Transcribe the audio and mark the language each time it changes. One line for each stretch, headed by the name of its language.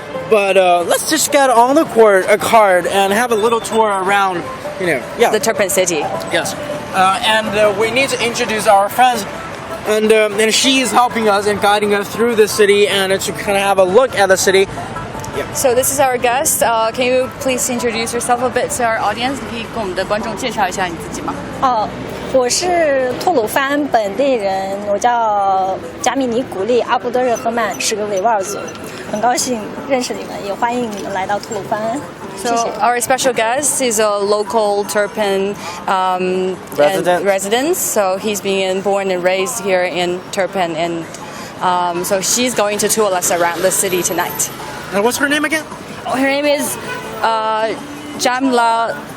English: But let's just get on the cart and have a little tour around, the Turpan city. Yes, and we need to introduce our friends, and she is helping us and guiding us through the city and to kind of have a look at the city. Yeah. So this is our guest. Can you please introduce yourself a bit to our audience?
Chinese: 你可以跟我们的观众介绍一下你自己吗？我是吐鲁番本地人，我叫加米尼古丽阿布德热赫曼，是个维吾尔族，很高兴认识你们，也欢迎你们来到吐鲁番。
English: So our special guest is a local Turpan resident. So he's been born and raised here in Turpan, and so she's going to tour us around the city tonight. And what's her name again? Her name is Jamilagu.